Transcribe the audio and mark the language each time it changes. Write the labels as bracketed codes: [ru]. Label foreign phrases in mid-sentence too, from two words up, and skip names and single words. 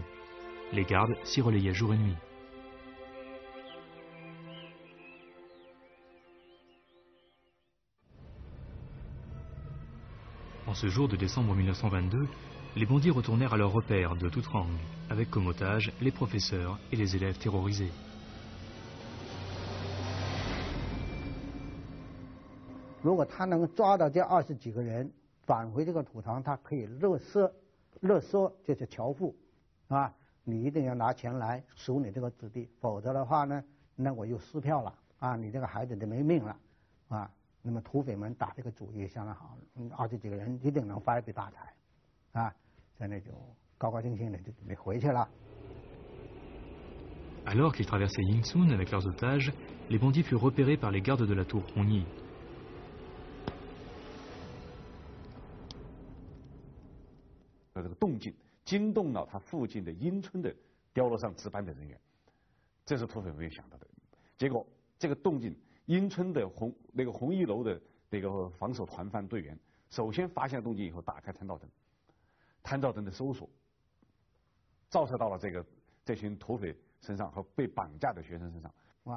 [fr] Les gardes s'y relayaient jour et nuit. En ce jour de décembre 1922, les bandits retournèrent à leur repère de toute rang, avec comme otages les professeurs et les élèves terrorisés. [zh] Si 如果他能抓到这20几个人，返回这个土堂，他可以勒索这些侨户你一定要拿钱来赎你这个子弟，否则的话呢，那我就撕票了你这个孩子就没命了那么土匪们打这个主意相当好，20几个人一定能发一笔大财在那就高高兴兴的就准备回去了。 [fr] Alors qu'ils traversaient Yingsun avec leurs otages, les bandits furent repérés par les gardes de la tour Hongyi. [zh] 这个动静惊动了他附近的英村的碉楼上值班的人员，这是土匪没有想到的。结果这个动静，英村的红一楼的那个防守团犯队员，首先发现动静以后，打开探照灯，探照灯的搜索，照射到了这群土匪身上和被绑架的学生身上。